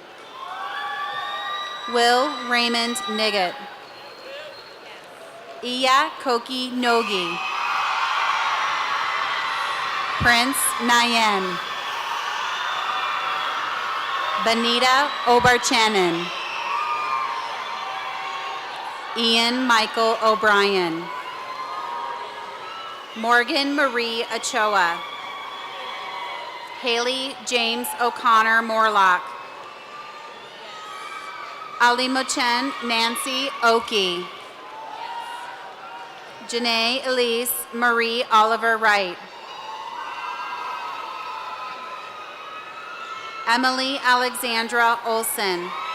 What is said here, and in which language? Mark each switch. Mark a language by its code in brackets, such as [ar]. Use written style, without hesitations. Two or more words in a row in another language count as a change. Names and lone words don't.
[en] Will Raymond Niggett. Iya Koki Nogi. Prince Nayen. Benita Obarchanin. Ian Michael O'Brien. Morgan Marie Ochoa. Haley James O'Connor Morlock. Ali Mochen Nancy Oki. Janae Elise Marie Oliver Wright. Emily Alexandra Olson.